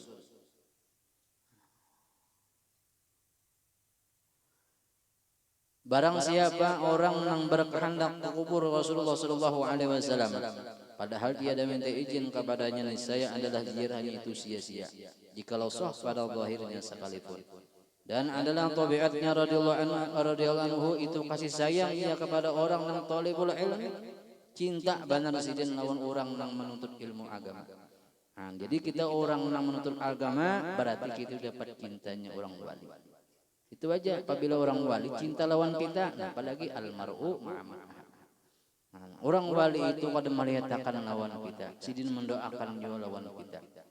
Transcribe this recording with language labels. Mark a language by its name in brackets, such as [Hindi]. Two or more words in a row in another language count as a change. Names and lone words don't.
[Indonesian] Barang siapa orang yang berkehendak ke kubur Rasulullah [Arabic] صلى الله عليه وسلم, [Indonesian] padahal tiada minta izin kepadanya, niscaya adalah ziarahnya itu sia-sia, jikalau sah pada zahirnya sekalipun. Dan adalah tabiatnya [Arabic] رضي الله عنه [Indonesian] itu kasih sayang ia kepada orang yang [Arabic] طالب العلم, [Banjar] cinta benar sidin lawan orang yang menuntut ilmu agama. [Indonesian] Jadi kita orang yang menuntut agama berarti kita dapat cintanya orang wali. [Banjar] Itu aja apabila orang wali cinta lawan kita, nah, apalagi [Arabic] المرء مع من. [Banjar] Orang wali itu pada melihatkan lawan kita, sidin mendoakan juga lawan kita.